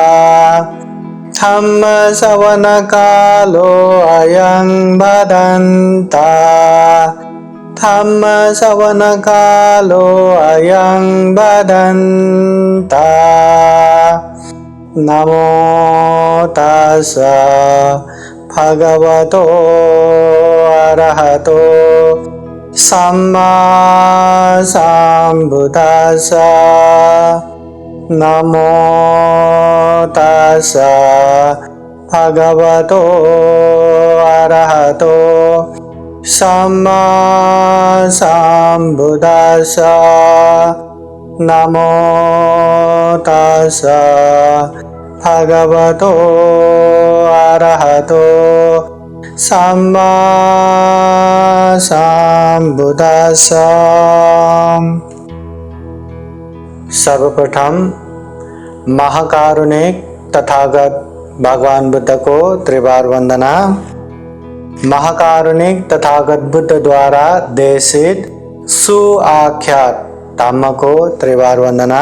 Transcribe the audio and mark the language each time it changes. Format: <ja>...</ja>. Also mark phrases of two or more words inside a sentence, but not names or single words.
<pi>धम्म श्रवण कालो अयं भदन्ता धम्म श्रवण कालो अयं भदन्ता नमो तस्स भगवतो अरहतो सम्मा सम्बुद्धास्स नमो तस्स भगवतो अरहतो सम्मा सम्बुद्धास्स नमो तस्स भगवतो अरहतो सम्मा सम्बुद्धास्स।</pi> <hi>सर्वप्रथम महाकारुणिक तथागत भगवान बुद्ध को त्रिवार वंदना। महाकारुणिक तथागत बुद्ध द्वारा देशित सुआख्यात धम्म को त्रिवार वंदना।</hi>